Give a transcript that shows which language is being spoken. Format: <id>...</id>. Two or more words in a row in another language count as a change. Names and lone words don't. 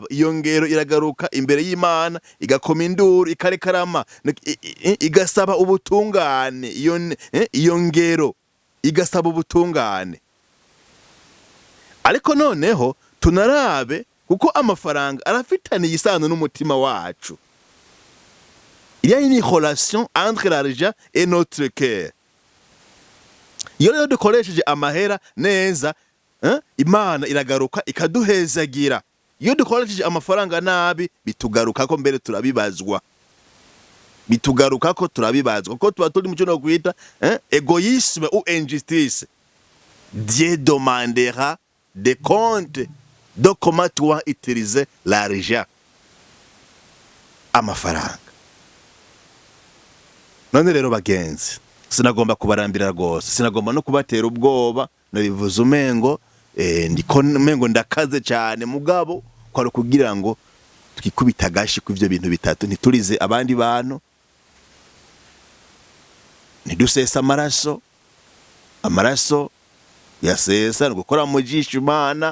<rn>Iyo ngero iragaruka imbere y'Imana, igakoma induru, ikarekarama, igasaba ubutungane. Iyo ngero igasaba ubutungane. Ariko noneho tunarabe, kuko amafaranga arafitaniye isano n'umutima wacu.</rn> <fr>Il y a une relation entre l'argent et notre cœur.</fr> <rn>Iyo rero dukoresheje amahera neza, Imana iragaruka ikaduhezagira. Iyo dukoresheje amafaranga nabi, bitugarukako mbere turabibazwa. Ko tuba turi mu cyo no kwita</rn> <fr>égoïsme ou injustice. Dieu demandera des comptes de comment tu as utilisé l'argent.</fr> <rn>Amafaranga. None rero bagenzi, sinagomba kubarambira rwose, sinagomba no kubatera ubwoba, nabivuze umengo ndakaze cyane, mugabo kwari kugira ngo twikubita gashi ku ivyo bintu bitatu, ntiturize abandi bantu, ntidusesa amaraso yasesa gukora mu jisho Imana.</rn>